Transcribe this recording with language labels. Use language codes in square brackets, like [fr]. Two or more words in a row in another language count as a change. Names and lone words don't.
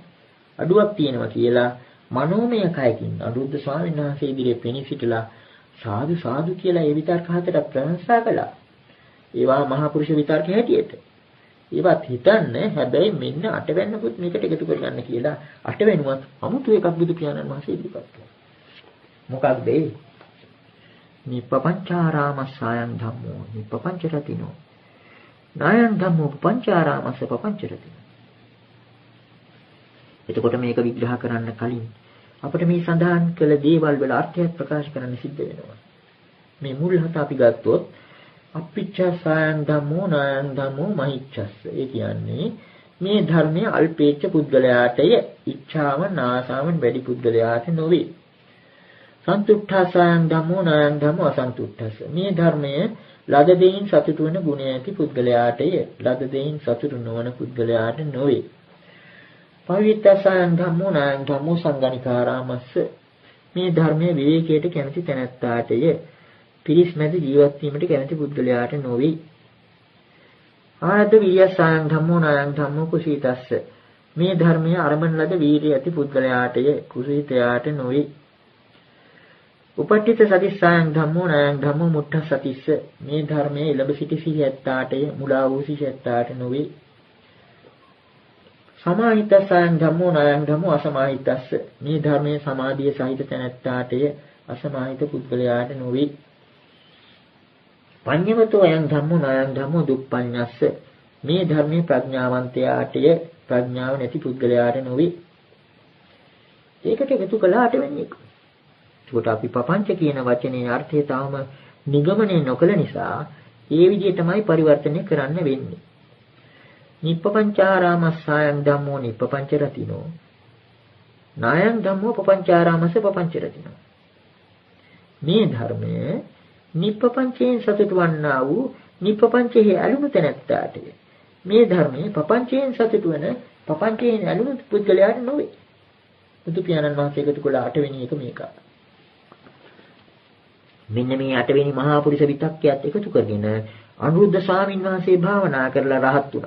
[si] අඩුවක් තියෙනවා කියලා මනෝමය කයකින් අනුරුද්ධ ස්වාමීන් වහන්සේ ඉදිරියේ පෙනී සිටලා සාදු සාදු කියලා ඒ විතර්ක හතට ප්‍රශංසා කළා. ඒවා මහා පුරුෂ විතර්ක හැටියට. ඒවත් හිතන්නේ හැබැයි මෙන්න අටවැන්නකුත් මේකට එකතු කරගන්න කියලා අටවැන්නුවත් 아무තු එකක් බුදු පියාණන් වහන්සේ ඉදිරිපත් කළා. මොකක්ද ඒ? [pi] නිප්පංචාරාමස්සයන් ධම්මෝ නිප්පංචරතිනෝ නායන් ධම්මෝ පංචාරාමස්ස පංචරතිනෝ. [si] එතකොට මේක විග්‍රහ කරන්න කලින් අපිට මේ සඳහන් කළ දේවල් වල අර්ථයක් ප්‍රකාශ කරන්න සිද්ධ වෙනවා. [pi] මේ මුල් හත අපි ගත්තොත් අපිච්ඡසයන් ධම්මෝ නායන් ධම්මෝ මහිච්ඡස්ස. [si] ඒ කියන්නේ මේ ධර්මයේ අල්පේච්ඡ පුද්ගලයාටය ඉච්ඡාව නාසාවෙන් වැඩි පුද්ගලයාට නොවේ. [pi] සන්තුට්ඨසයන් ධම්මෝ නායන් ධම්මෝ අසන්තුට්ඨස. [si] මේ ධර්මයේ ලද දෙයින් සතුටු වෙන ගුණ ඇති පුද්ගලයාටය ලද දෙයින් සතුටු නොවන පුද්ගලයාට නොවේ. [pi] පවිත්තසයන් ධම්මෝ නායන් ධම්මෝ සංගණිකාරාමස්ස. [si] මේ ධර්මයේ විවේකයට කැමති තැනැත්තාටය පිරිස් මැද ජීවත් වීමට කැමති පුද්ගලයාට නොවේ. [pi] ආරද්ධ විරියසයන් ධම්මෝ නායන් ධම්මෝ කුසීතස්ස. [si] මේ ධර්මයේ අරමන ලද වීරිය ඇති පුද්ගලයාටය කුසීතයාට නොවේ. [pi] උපට්ඨිත සතිස්සයන් ධම්මෝ නායන් ධම්මෝ මුට්ඨසතිස්ස. [si] මේ ධර්මයේ ඉලබ සිටි සිහියත්තාටය මුලා වූ සිහියත්තාට නොවේ. [pi] සමාහිතස්සයන් ධම්මෝ නායං ධම්මෝ අසමාහිතස්ස. [si] මේ ධර්මයේ සමාධිය සහිත තැනැත්තාටය අසමාහිත පුද්ගලයාට නොවේ. [pi] පඤ්ඤවතෝ අයං ධම්මෝ නායං ධම්මෝ දුප්පඤ්ඤස්ස. [si] මේ ධර්මයේ ප්‍රඥාවන්තයාටය ප්‍රඥාව නැති පුද්ගලයාට නොවේ. ඒකට එකතු කළාට වෙන්නේ ඒක. ඒකට අපි පపంచ කියන වචනේ අර්ථය තාම නිගමනය නොකළ නිසා ඒ විදිහටමයි පරිවර්තනය කරන්න වෙන්නේ. [pi] නිප්පපංචාරාමස්සයන් ධම්මෝ නිප්පපංච රතිනෝ නායං ධම්මෝ පපංචාරාමස්ස පපංච රතිනෝ. [si] මේ ධර්මය නිප්පපංචයෙන් සතුට වන්නා වූ නිප්පපංචෙහි ඇලුණු තැනැත්තාටය. මේ ධර්මයේ පපංචයෙන් සතුට වන පපංචයෙන් ඇලුණු පුද්ගලයාට නොවේ. බුදු පියාණන් වහන්සේ එකතු කළ 8 වෙනි එක මේක. මෙන්න මේ 8 වෙනි මහා පුරුෂ විතක්කයත් එකතු කරගෙන අනුරුද්ධ ස්වාමීන් වහන්සේ භාවනා කරලා රහත් වුණා.